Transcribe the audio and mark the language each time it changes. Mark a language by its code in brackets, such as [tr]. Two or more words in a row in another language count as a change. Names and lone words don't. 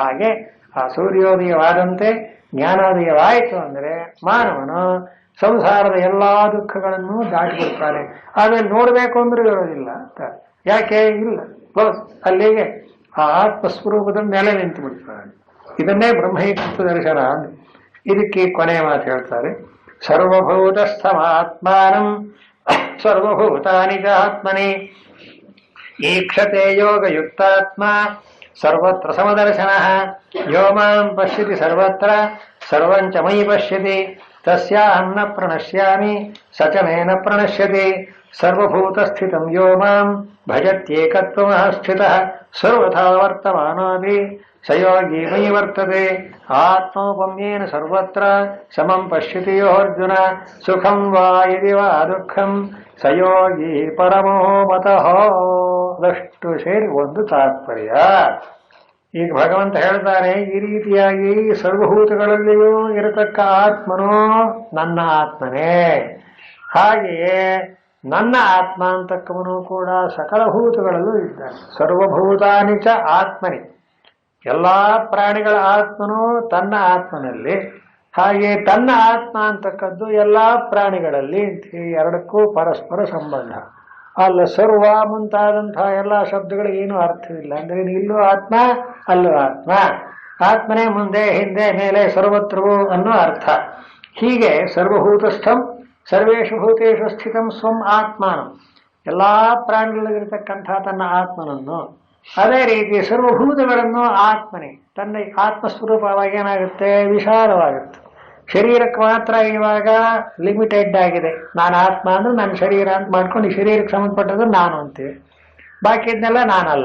[kn] ಹಾಗೆ ಆ ಸೂರ್ಯೋದಯವಾದಂತೆ ಜ್ಞಾನೋದಯವಾಯಿತು ಅಂದರೆ ಮಾನವನು ಸಂಸಾರದ ಎಲ್ಲಾ ದುಃಖಗಳನ್ನು ದಾಟಿಬಿಡ್ತಾನೆ. ಆಮೇಲೆ ನೋಡ್ಬೇಕು ಅಂದ್ರೆ ಇರೋದಿಲ್ಲ ಅಂತ. ಯಾಕೆ ಇಲ್ಲ, ಕ್ಲೋಸ್, ಅಲ್ಲಿಗೆ ಆ ಆತ್ಮಸ್ವರೂಪದ ಮೇಲೆ ನಿಂತು ಬಿಡ್ತಾನೆ. ಇದನ್ನೇ ಬ್ರಹ್ಮೈಕತ್ವ ದರ್ಶನ. ಇದಕ್ಕೆ ಕೊನೆಯ ಮಾತು ಹೇಳ್ತಾರೆ, [sa] ಸರ್ವಭೂತಸ್ಥಮಾತ್ಮಾನಂ ಸರ್ವಭೂತಾನಿ ಚ ಆತ್ಮನಿ ಈಕ್ಷತೆ ಯೋಗಯುಕ್ತಾತ್ಮ ಸರ್ವತ್ರ ಸಮದರ್ಶನ ಯೋ ಮಾಂ ಪಶ್ಯತಿ ಸರ್ವತ್ರ ಸರ್ವಂಚ ಮಯಿ ಪಶ್ಯತಿ ತಸ್ಯಾಹಂ ನ ಪ್ರಣಶ್ಯಾಮಿ ಸ ಚ ಮೇ ನ ಪ್ರಣಶ್ಯತಿ ಸರ್ವಭೂತಸ್ಥಿತಂ ಯೋ ಮಾಂ ಭಜತ್ಯೇಕತ್ವಮಃ ಸ್ಥಿತಃ ಸರ್ವಥಾ ವರ್ತಮಾನೋಪಿ ಸ ಯೋಗಿ ಮಯಿ ವರ್ತತೆ ಆತ್ಮೋಪಮ್ಯೇನ ಸರ್ವತ್ರ ಸಮಂ ಪಶ್ಯತಿ ಯೋ ಅರ್ಜುನ ಸುಖಂ ವಾ ಯದಿ ವಾ ದುಃಖಂ ಸ ಯೋಗಿ ಪರಮೋ ಮತಃ. [kn] ಅದಷ್ಟು ಸೇರಿ ಒಂದು ತಾತ್ಪರ್ಯ. ಈಗ ಭಗವಂತ ಹೇಳ್ತಾನೆ, ಈ ರೀತಿಯಾಗಿ ಸರ್ವಭೂತಗಳಲ್ಲಿಯೂ ಇರತಕ್ಕ ಆತ್ಮನೋ ನನ್ನ ಆತ್ಮನೇ, ಹಾಗೆಯೇ ನನ್ನ ಆತ್ಮ ಅಂತಕ್ಕವನು ಕೂಡ ಸಕಲ ಭೂತಗಳಲ್ಲೂ ಇದ್ದಾನೆ. [sa] ಸರ್ವಭೂತಾನಿ ಚ ಆತ್ಮನಿ, [kn] ಎಲ್ಲಾ ಪ್ರಾಣಿಗಳ ಆತ್ಮನೂ ತನ್ನ ಆತ್ಮನಲ್ಲಿ, ಹಾಗೆ ತನ್ನ ಆತ್ಮ ಅಂತಕ್ಕದ್ದು ಎಲ್ಲಾ ಪ್ರಾಣಿಗಳಲ್ಲಿ. ಎರಡಕ್ಕೂ ಪರಸ್ಪರ ಸಂಬಂಧ. ಅಲ್ಲ ಸರ್ವ ಮುಂತಾದಂತಹ ಎಲ್ಲಾ ಶಬ್ದಗಳಿಗೆ ಏನು ಅರ್ಥವಿಲ್ಲ. ಅಂದ್ರೆ ಇಲ್ಲೂ ಆತ್ಮ ಅಲ್ಲೂ ಆತ್ಮ, ಆತ್ಮನೇ ಮುಂದೆ ಹಿಂದೆ ಮೇಲೆ ಸರ್ವತ್ರವೂ ಅನ್ನೋ ಅರ್ಥ. [sa] ಹೀಗೆ ಸರ್ವಭೂತಸ್ಥಂ ಸರ್ವೇಷು ಭೂತೇಷು ಸ್ಥಿತಂ ಸ್ವಂ ಆತ್ಮಾನಂ, [kn] ಎಲ್ಲಾ ಪ್ರಾಣಿಗಳಿಗಿರತಕ್ಕಂಥ ತನ್ನ ಆತ್ಮನನ್ನು, ಅದೇ ರೀತಿ ಸರ್ವಭೂತಗಳನ್ನು ಆತ್ಮನೇ, ತನ್ನ ಆತ್ಮಸ್ವರೂಪವಾಗಿ ಏನಾಗುತ್ತೆ, ವಿಶಾಲವಾಗುತ್ತೆ. ಶರೀರಕ್ಕೆ ಮಾತ್ರ ಇವಾಗ ಲಿಮಿಟೆಡ್ ಆಗಿದೆ. ನಾನು ಆತ್ಮ ಅಂದ್ರೆ ನನ್ನ ಶರೀರ ಅಂತ ಮಾಡ್ಕೊಂಡು ಈ ಶರೀರಕ್ಕೆ ಸಂಬಂಧಪಟ್ಟದ್ದು ನಾನು ಅಂತೀವಿ, ಬಾಕಿ ಇದನ್ನೆಲ್ಲ ನಾನಲ್ಲ.